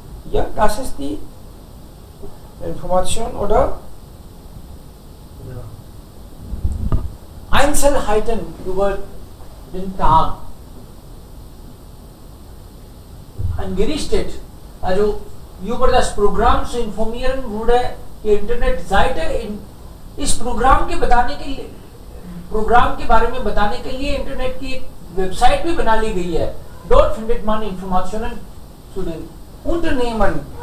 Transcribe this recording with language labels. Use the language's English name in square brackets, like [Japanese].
[German] Ja, das ist die Information, oder? Ja. Einzelheiten über den Tag. Angerichtet, also über das Programm zu informieren wurde die Internetseite [Hindi] इस programme के बारे में बताने के लिए internet की एक वेबसाइट भी बना ली गई है. [German] Dort findet man Informationen zu den Unternehmen.